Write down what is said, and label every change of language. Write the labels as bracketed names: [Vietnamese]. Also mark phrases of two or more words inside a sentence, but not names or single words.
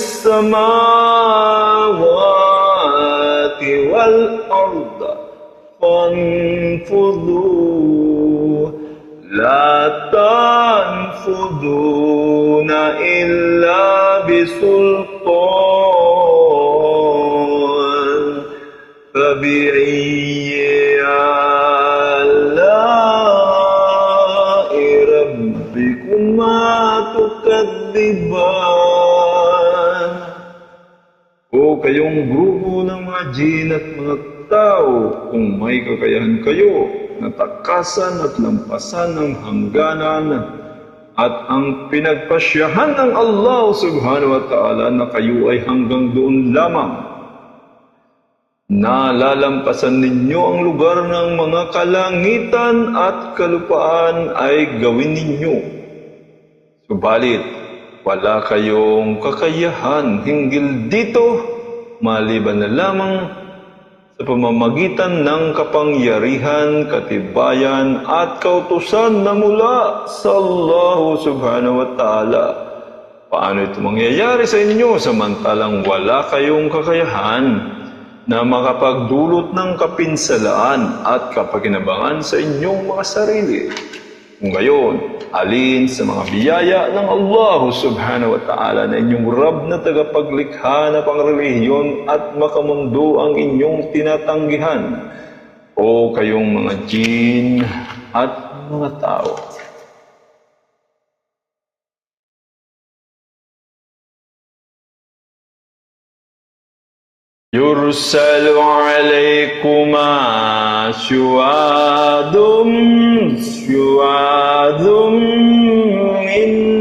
[Arabic] السماوات والأرض فانفذوا لا تنفذون إلا بسلطان فبأي آلاء ربكما تكذبان. [Filipino] O kayong grupo ng mga jin at mga tao, kung may kakayahan kayo na takasan at lampasan ng hangganan at ang pinagpasyahan ng Allah [Arabic] سبحانه وتعالى [Filipino] na kayo ay hanggang doon lamang, nalalampasan ninyo ang lugar ng mga kalangitan at kalupaan ay gawin ninyo. Subalit, wala kayong kakayahan hinggil dito maliban na lamang sa pamamagitan ng kapangyarihan, katibayan at kautusan na mula sa Allah [Arabic] سبحانه وتعالى. [Filipino] Paano ito mangyayari sa inyo samantalang wala kayong kakayahan na makapagdulot ng kapinsalaan at kapakinabangan sa inyong mga sarili? Kung gayon, alin sa mga biyaya ng Allah [Arabic] سبحانه وتعالى [Filipino] na inyong Rab na tagapaglikha na pangrelihiyon at makamundo ang inyong tinatanggihan, o kayong mga jin at mga tao? [Arabic] يرسل عليكما شواظ من